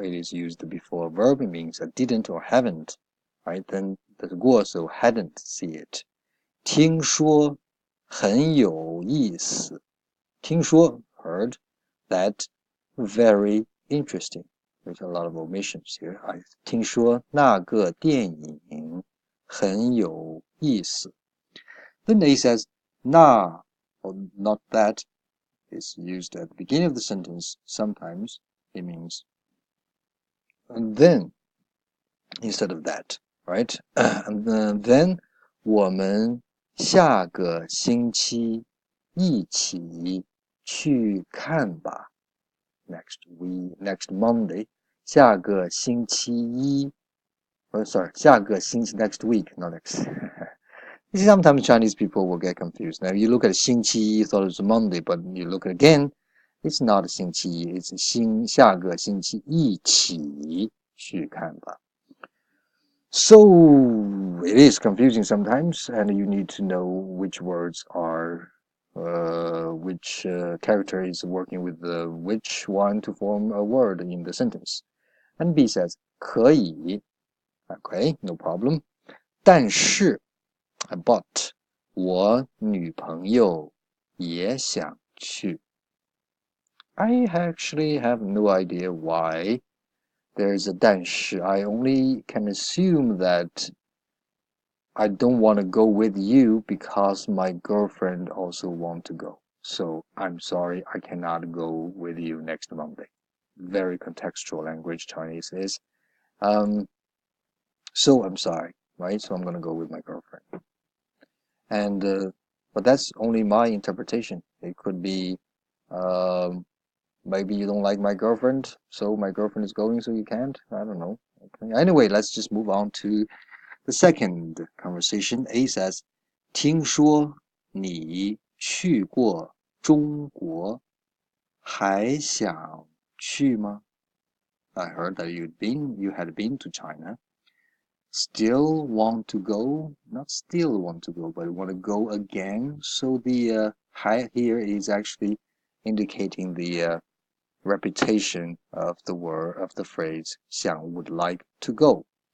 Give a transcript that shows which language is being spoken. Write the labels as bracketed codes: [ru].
[en] It is used before a verb. It means I didn't or haven't. Right. Then the 过 so hadn't see it. [zh] 听说很有意思. [en] 听说 heard that very interesting. There's a lot of omissions here. [zh] 听说那个电影很有意思. [en] Then A says 那 or not that is used at the beginning of the sentence. Sometimes it means and then instead of that, right? And then [zh] 我们下个星期一起去看吧. [en] Next Monday. [zh] 下个星期一 下个星期 [en] next week, not next. You see, sometimes Chinese people will get confused. Now, you look at 星期一, you thought it was Monday, but you look at again, it's not 星期一, it's [zh] 下个星期一起去看吧. [en] So, it is confusing sometimes, and you need to know which words are, which character is working with which one to form a word in the sentence. And B says, [zh] 可以. [en] Okay, no problem. [zh] 但是 [en] but [zh] 我女朋友也想去. [en] I actually have no idea why there's a 但是. I only can assume that I don't want to go with you because my girlfriend also want to go. So I'm sorry, I cannot go with you next Monday. Very contextual language Chinese is. So I'm sorry, right? So I'm gonna go with my girlfriend. And but that's only my interpretation. It could be maybe you don't like my girlfriend, so my girlfriend is going, so you can't. I don't know. Okay. Anyway, let's just move on to the second conversation. A says, [zh] 听说你去过中国，还想去吗？ [en] I heard that you had been to China. Still want to go? Not still want to go, but want to go again. So the 还 here is actually indicating the repetition of the word of the phrase 想 would like to go.